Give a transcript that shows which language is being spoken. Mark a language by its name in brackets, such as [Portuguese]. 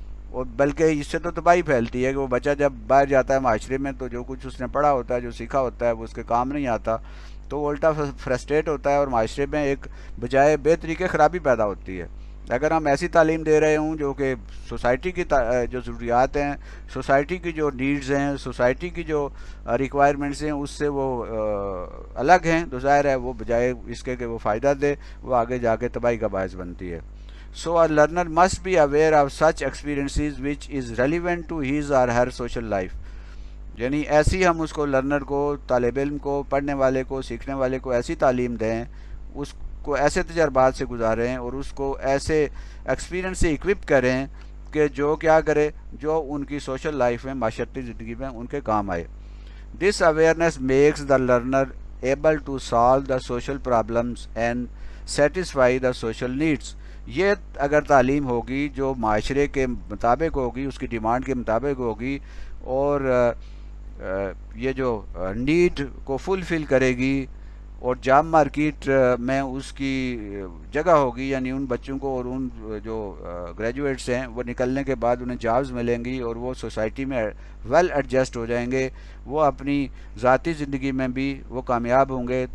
[Urdu] اور بلکہ اس سے تو تباہی پھیلتی ہے کہ وہ بچہ جب باہر جاتا ہے معاشرے میں تو جو کچھ اس نے پڑھا ہوتا ہے، جو سیکھا ہوتا ہے، وہ اس کے کام نہیں آتا، تو وہ الٹا فرسٹریٹ ہوتا ہے، اور معاشرے میں ایک بجائے بہتری کے خرابی پیدا ہوتی ہے۔ اگر ہم ایسی تعلیم دے رہے ہوں جو کہ سوسائٹی کی جو ضروریات ہیں، سوسائٹی کی جو نیڈز ہیں، سوسائٹی کی جو ریکوائرمنٹس ہیں، اس سے وہ الگ ہیں، تو ظاہر ہے وہ بجائے اس کے کہ وہ فائدہ دے، وہ آگے جا کے تباہی کا باعث بنتی ہے۔ [English] So a learner must be aware of such experiences which is relevant to his or her social life. [Urdu] یعنی ایسی ہم اس کو لرنر کو، طالب علم کو، پڑھنے والے کو، سیکھنے والے کو ایسی تعلیم دیں، اس کو ایسے تجربات سے گزاریں اور اس کو ایسے ایکسپیرینس سے اکوپ کریں کہ جو کیا کرے، جو ان کی سوشل لائف میں، معاشرتی زندگی میں ان کے کام آئے. [English] This awareness makes the learner able to solve the social problems and satisfy the social needs. [Urdu] یہ اگر تعلیم ہوگی جو معاشرے کے مطابق ہوگی، اس کی ڈیمانڈ کے مطابق ہوگی اور یہ جو نیڈ کو فلفل کرے گی اور جاب مارکیٹ میں اس کی جگہ ہوگی، یعنی ان بچوں کو اور ان جو گریجویٹس ہیں وہ نکلنے کے بعد انہیں جابز ملیں گی اور وہ سوسائٹی میں ویل ایڈجسٹ ہو جائیں گے، وہ اپنی ذاتی زندگی میں بھی وہ کامیاب ہوں گے.